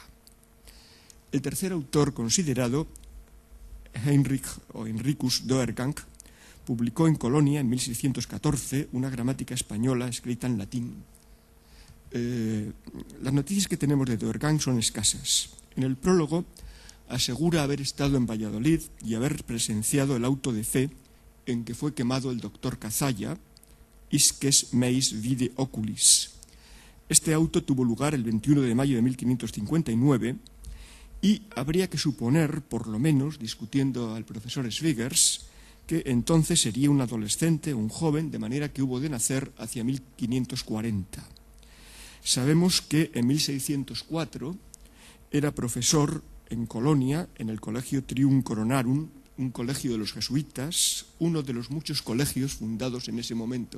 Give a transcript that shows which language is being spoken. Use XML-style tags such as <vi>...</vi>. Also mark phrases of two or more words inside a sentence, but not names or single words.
<es>El tercer autor considerado, Henricus d'Oergang, publicó en Colonia en 1614 una gramática española escrita en latín. Las noticias que tenemos de d'Oergang son escasas. En el prólogo asegura haber estado en Valladolid y haber presenciado el auto de fe en que fue quemado el doctor Cazalla,</es> <la>Isques meis vide oculis.</la> <es>Este auto tuvo lugar el 21 de mayo de 1559 y habría que suponer, por lo menos, discutiendo al profesor Schwiggers, que entonces sería un adolescente, un joven, de manera que hubo de nacer hacia 1540. Sabemos que en 1604 era profesor en Colonia, en el Colegio Trium Coronarum, un colegio de los jesuitas, uno de los muchos colegios fundados en ese momento.</es>